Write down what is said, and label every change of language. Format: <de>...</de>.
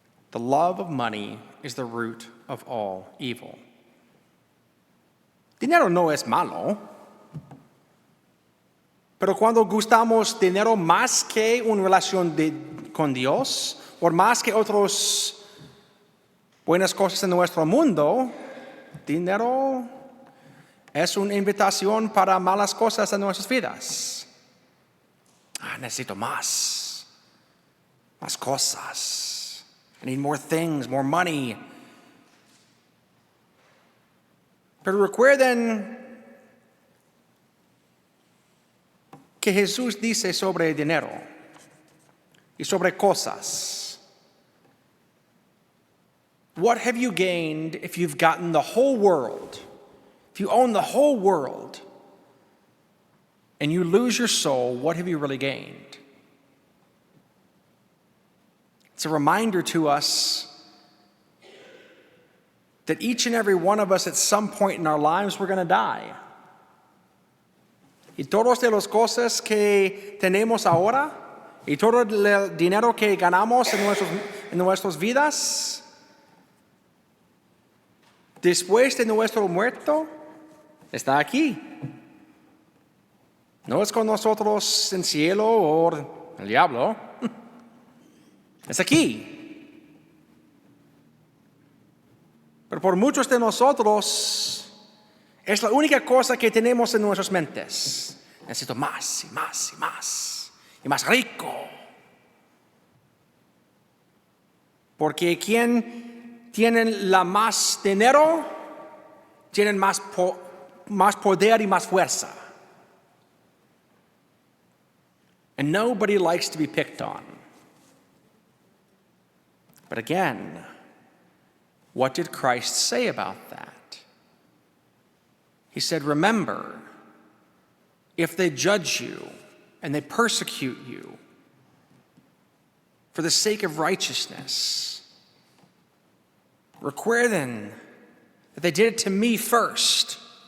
<en>The love of money is the root of all evil.</en> <es>Dinero no es malo, pero cuando gustamos dinero más que una relación con Dios, o más que otras buenas cosas en nuestro mundo, dinero es una invitación para malas cosas en nuestras vidas. Necesito más cosas.</es> <en>I need more things, more money.</en> <es>Pero recuerden que Jesús dice sobre dinero y sobre cosas.</es> <en>What have you gained if you've gotten the whole world? If you own the whole world and you lose your soul, what have you really gained? It's a reminder to us that each and every one of us at some point in our lives, we're going to die.</en> <es>Y todos de las cosas que tenemos ahora, y todo el dinero que ganamos en nuestras vidas, después de nuestro muerto, está aquí. No es con nosotros en cielo o el diablo. Es aquí. Pero por muchos de nosotros es la única cosa que tenemos en nuestras mentes. Necesito más y más y más y más rico. Porque quien tiene la más dinero, tienen más poder y más fuerza.</es> <en>And nobody likes to be picked on. But again, what did Christ say about that? He said, remember, if they judge you and they persecute you for the sake of righteousness, recuerden that they did it to me first.</en>